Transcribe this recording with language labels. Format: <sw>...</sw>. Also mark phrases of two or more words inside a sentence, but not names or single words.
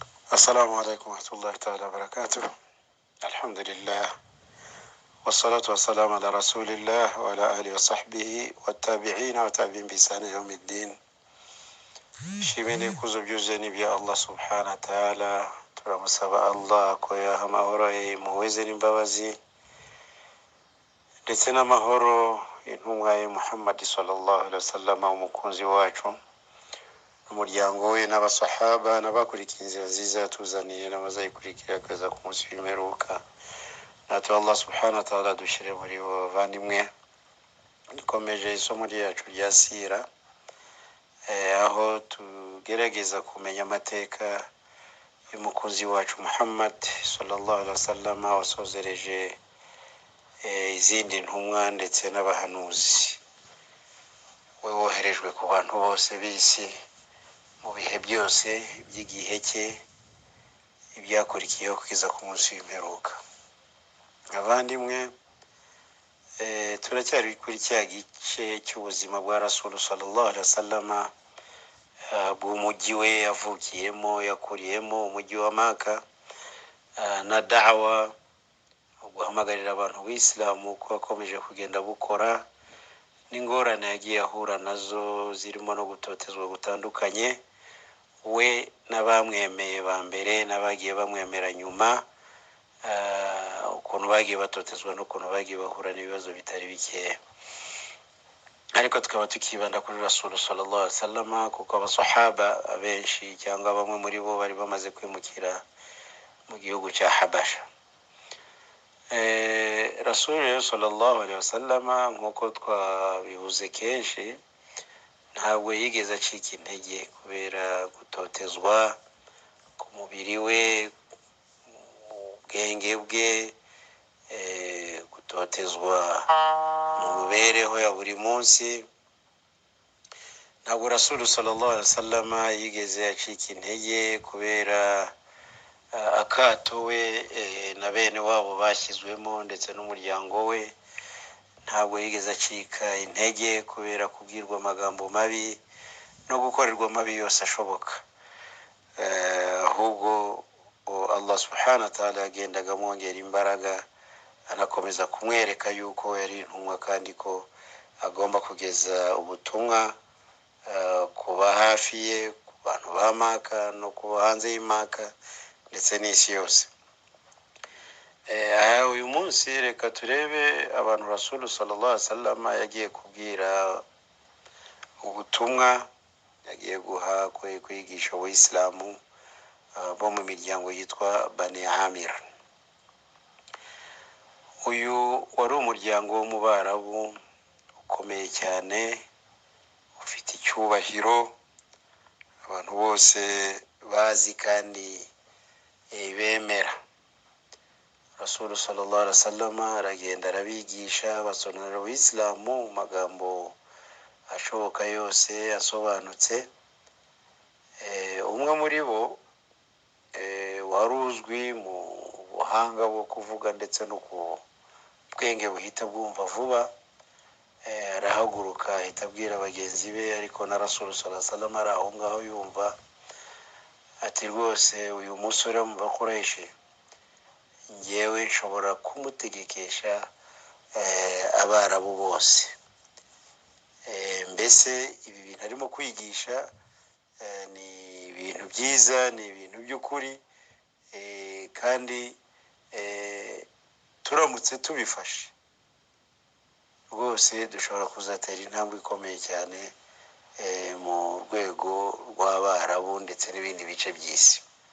<ar>السلام عليكم ورحمة الله تعالى وبركاته. الحمد لله والصلاة والسلام على رسول الله وعلى آله وصحبه والتابعين وتابعين بإحسان يوم الدين. شيميني كوزو بيوزني بيا الله سبحانه وتعالى</ar> <rw>turamusaba Allah ko yaha amahoro muweze n'imbabazi ndetse n'amahoro intumwa ye Muhammad</rw> <ar>صلى الله عليه وسلم</ar> <rw>umukunzi wacu umuryango we n'abasahaba n'abakurikiye inzira nziza yatuzaniye n'abazayikurikira akaza ku munsi w'imperuka. natwe</rw> <ar>الله سبحانه وتعالى</ar> <rw>dushire muri bo bavandimwe. Dukomeje isomo ryacu rya sira aho tugerageza kumenya amateka y'umukunzi wacu Muhammad</rw> <ar>صلى الله عليه وسلم</ar> <rw>wasozereje izindi ntumwa ndetse n'abahanuzi we woherejwe ku bantu bose b'isi mu bihe byose by'igihe cye ibyakurikiyeho kugeza ku munsi w'imperuka. Abandimwe turacyari kuri cya gice cy'ubuzima bwa Rasul</rw> <ar>صلى الله عليه وسلم</ar> <rw>bw'umujyi we yavukiyemo yakuriyemo umujyi wa Maka na da'wa guhamagarira abantu b'Islamu ko akomeje kugenda bukora n'ingorane yagiye ahura nazo zirimo no gutotezwa gutandukanye we n'abamwemeye ba mbere n'abagiye bamwemera nyuma, ukuntu bagiye batotezwa n'ukuntu bagiye bahura n'ibibazo bitari bikeya. Ariko tukaba tukibanda kuri Rasul</rw> <ar>صلى الله عليه وسلم</ar> <rw>kuko abasahaba abenshi cyangwa bamwe muri bo bari bamaze kwimukira mu gihugu cya Habasha. Rasul</rw> <ar>صلى الله عليه وسلم</ar> <rw>nkuko twabivuze kenshi ntabwo yigeze acika intege kubera gutotezwa ku mubiri we, ubwenge bwe, gutotezwa mu mibereho ya buri munsi. Ntabwo Rasul</rw> <ar>صلى الله عليه وسلم</ar> <rw>yigeze acika intege kubera akato we na bene wabo bashyizwemo ndetse n'umuryango we. Ntabwo yigeze acika intege kubera kubwirwa amagambo mabi no gukorerwa mabi yose ashoboka. Ahubwo</rw> <ar>الله سبحانه وتعالى</ar> <rw>yagendaga amwongera imbaraga anakomeza kumwereka yuko yari intumwa kandi ko agomba kugeza ubutumwa kuba hafi ye, ku bantu ba Maka no kuba hanze y'Imaka ndetse n'isi yose. Uyu munsi reka turebe abantu Rasul</rw> <ar>صلى الله عليه وسلم</ar> <rw>yagiye kubwira ubutumwa, yagiye guha kwigisha abayisilamu bo mu miryango yitwa Bani Amir. Uyu wari umuryango wo mu Barabu ukomeye cyane ufite icyubahiro abantu bose bazi kandi bemera. Rasul</rw> <ar>صلى الله عليه وسلم</ar> <rw>aragenda arabigisha basonera abayisilamu mu magambo ashoboka yose asobanutse. Umwe muri bo wari uzwi mu buhanga bwo kuvuga ndetse no ku bwenge buhita bwumva vuba, arahaguruka ahita abwira bagenzi be, ariko na Rasul</rw> <ar>صلى الله عليه وسلم</ar> <rw>ari aho ngaho yumva, ati rwose uyu musore mu Bakuraishi ngewe nshobora kumutegekesha Abarabu bose. Mbese ibi bintu arimo kwigisha ni ibintu byiza, ni ibintu by'ukuri, kandi turamutse tubifashe rwose dushobora kuzatera intambwe ikomeye cyane mu rwego rw'Abarabu ndetse n'ibindi bice by'isi.</rw>